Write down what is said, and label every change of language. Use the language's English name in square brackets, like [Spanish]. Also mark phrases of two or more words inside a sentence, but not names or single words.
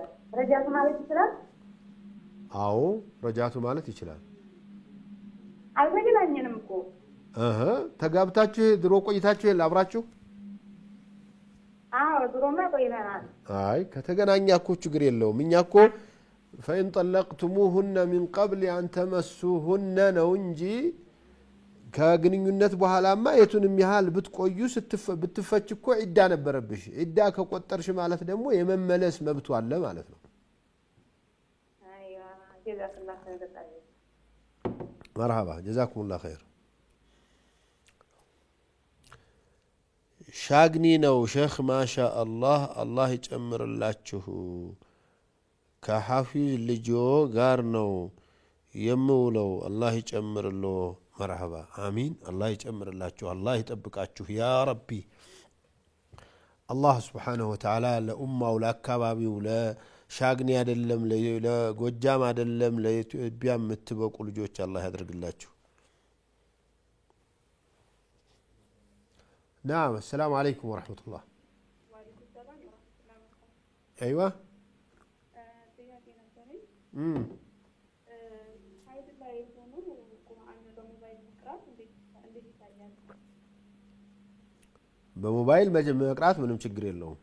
[Amharic] ረጃቱ ማለት ይችላል? አዎ ረጃቱ ማለት ይችላል። አልተገናኘንም እኮ ተጋብታችሁ ድሮ ቆይታችሁ አብራችሁ? አዎ ድሮማ ቆይተናል። አይ ከተገናኛ እኮ ችግር የለውም። እኛ እኮ [Arabic] فإن طلقتموهن من قبل أن تمسوهن [Amharic] ነው እንጂ ከግንኙነት በኋላማ የቱንም ያህል ብትቆዩ ብትፈች እኮ ዒዳ ነበረብሽ። ዒዳ ከቆጠርሽ ማለት ደግሞ የመመለስ መብቱ አለ ማለት ነው። አይዋ [Arabic] جزاك الله خير [Amharic] ታዲያ [Arabic] مرحبا جزاكم الله خير [Amharic] ሻግኒ ነው ሼኽ ማሻአላህ አላህ ይጨምርላችሁ ከሐፊዝ ልጆ ጋር ነው የምውለው አላህ ይጨምርልዎ [Arabic] مرحبا آمين الله [Amharic] يጨምርላችሁ الله ይጠብቃችሁ [Arabic] يا ربي الله سبحانه وتعالى [Amharic] ለኡማው ለአካባቢው ለሻግኒ አይደለም ለጎጃም አይደለም ለኢትዮጵያ የምትበቁ ልጆች الله ያድርግላችሁ [Arabic] نعم السلام عليكم ورحمة الله وعليكم السلام ورحمة الله وبركاته أيوة [Amharic] ጥያቄ ነበረኝ ሀይድ ላይ ሆኖ ቁርአን በሞባይል መቅራት እንዴት ይታያል? በሞባይል መቅራት ምንም ችግር የለውም